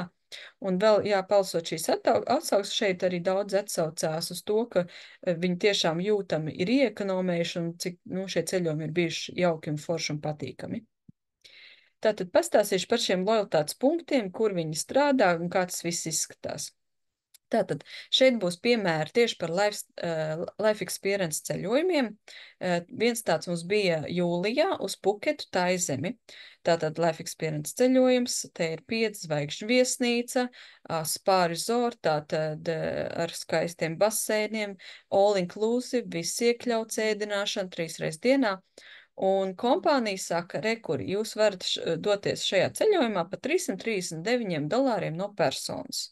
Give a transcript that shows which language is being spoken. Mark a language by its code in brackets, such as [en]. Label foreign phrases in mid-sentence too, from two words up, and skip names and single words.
[lv] Un vēl, jā, palsot šīs atsauksmes, šeit arī daudz atsaucās uz to, ka viņi tiešām jūtami ir iekonomējuši un cik, nu, šie ceļojumi ir bijuši jauki un forši un patīkami. Tātad pastāstīšu par šiem lojalitātes punktiem, kur viņi strādā un kā tas viss izskatās. Tātad šeit būs piemēri tieši par [en] life experience [lv] ceļojumiem. Viens tāds mums bija jūlijā uz Puketu Taizemi. Tātad [en] life experience [lv] ceļojums, te ir 5 zvaigžņu viesnīca, [en] spa resort, [lv] tātad ar skaistiem baseiniem, [en] all inclusive, [lv] viss iekļauts ēdināšana 3 reizes dienā. Un kompānija saka, rekur, jūs varat doties šajā ceļojumā pa $339 no personas.